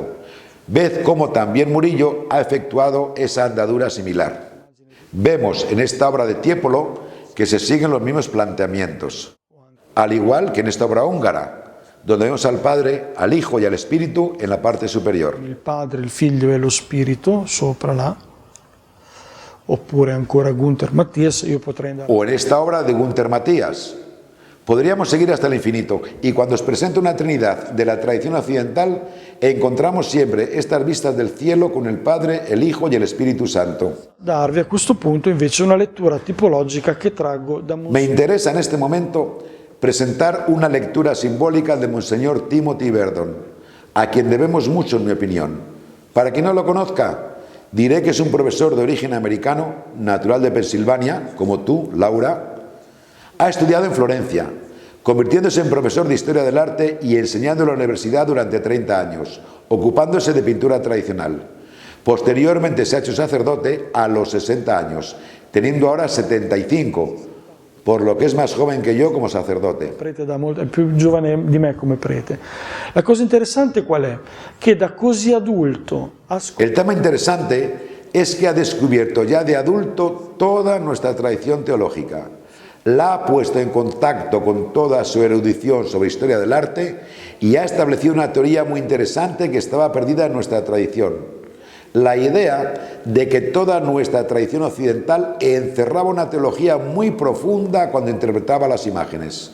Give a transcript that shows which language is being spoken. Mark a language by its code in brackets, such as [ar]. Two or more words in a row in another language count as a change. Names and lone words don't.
[es] Ved cómo también Murillo ha efectuado esa andadura similar. Vemos en esta obra de Tiepolo que se siguen los mismos planteamientos, al igual que en esta obra húngara, donde vemos al Padre, al Hijo y al Espíritu en la parte superior. [it] Il Padre, il Figlio e lo Spirito sopra là. Oppure ancora Gunther Matthias, io potrei andare... [es] O en esta obra de Gunther Matthias. Podríamos seguir hasta el infinito y cuando os presento una Trinidad de la tradición occidental encontramos siempre estas vistas del cielo con el Padre, el Hijo y el Espíritu Santo. [it] Darvi a questo punto invece una lettura tipologica che traggo da [es] Me interesa en este momento presentar una lectura simbólica de Monseñor Timothy Verdon, a quien debemos mucho en mi opinión. Para quien no lo conozca, diré que es un profesor de origen americano, natural de Pensilvania, como tú, Laura. Ha estudiado en Florencia, convirtiéndose en profesor de Historia del Arte y enseñando en la universidad durante 30 años, ocupándose de pintura tradicional. Posteriormente se ha hecho sacerdote a los 60 años, teniendo ahora 75, por lo que es más joven que yo como sacerdote. [it] Prete da molto, è più giovane di me come prete. La cosa interessante qual è? Che da così adulto ha [es] El tema interesante es que ha descubierto ya de adulto toda nuestra tradición teológica. La ha puesto en contacto con toda su erudición sobre historia del arte y ha establecido una teoría muy interesante que estaba perdida en nuestra tradición. La idea de que toda nuestra tradición occidental encerraba una teología muy profunda cuando interpretaba las imágenes.